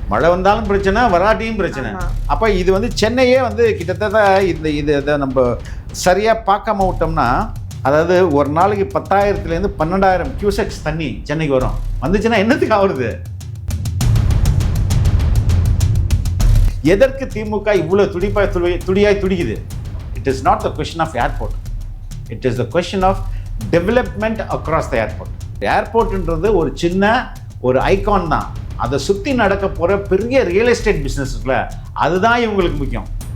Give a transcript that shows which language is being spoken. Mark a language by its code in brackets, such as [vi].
[ta] மழை வந்தாலும் பிரச்சனை, வராட்டியும் பிரச்சனை. அப்போ இது வந்து சென்னையே வந்து கிட்டத்தட்ட இதை நம்ம சரியா பார்க்காம விட்டோம்னா, அதாவது ஒரு நாளைக்கு 10,000 12,000 கியூசெக்ஸ் தண்ணி சென்னைக்கு வரும். வந்துச்சுன்னா என்னத்துக்கு ஆகுது? எதற்கு திமுக இவ்வளவு துடியாய் துடிக்குது? [en] It is not the question of airport. It is the question of development across the airport. [ta] ஏர்போர்ட்ன்றது ஒரு சின்ன ஒரு ஐகான் தான். அதை சுற்றி நடக்க போகிற பெரிய ரியல் எஸ்டேட் பிஸ்னஸ்ல அதுதான் இவங்களுக்கு முக்கியம்.